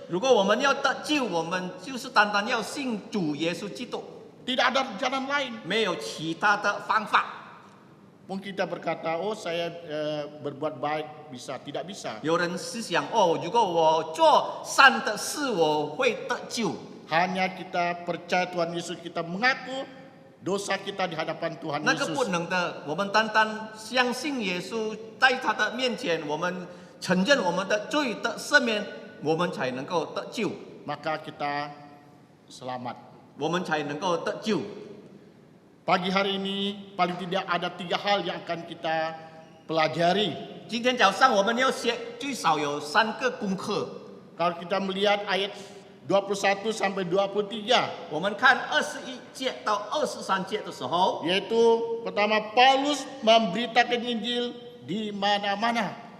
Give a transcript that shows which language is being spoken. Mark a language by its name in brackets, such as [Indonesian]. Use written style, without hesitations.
[Chinese] 如果我们要得救，我们就是单单要信主耶稣基督， [Indonesian] Tidak ada jalan lain. [Chinese] 没有其他的方法。 [Indonesian] Mungkin kita berkata, oh saya berbuat baik bisa, tidak bisa. [Chinese] 有人思想如果我做善的事，我会得救。 [Indonesian] Hanya kita percaya Tuhan Yesus, kita mengaku dosa kita di hadapan Tuhan [Chinese] 那个不 [Indonesian] Yesus. [Chinese] 能的，我们单单相信耶稣，在他的面前，我们承认我们的罪的赦免，我们才能够得救， [Indonesian] Maka kita selamat. [Chinese] 我们才能够得救。 [Indonesian] Pagi hari ini paling tidak ada 3 hal yang akan kita pelajari. [Chinese] 今天早上我们要学最少有3个功课。 [Indonesian] Kalau kita melihat ayat 21 sampai 23, [Chinese] 我们看21节到23节的时候， [Indonesian] yaitu pertama Paulus memberitakan Injil di mana-mana.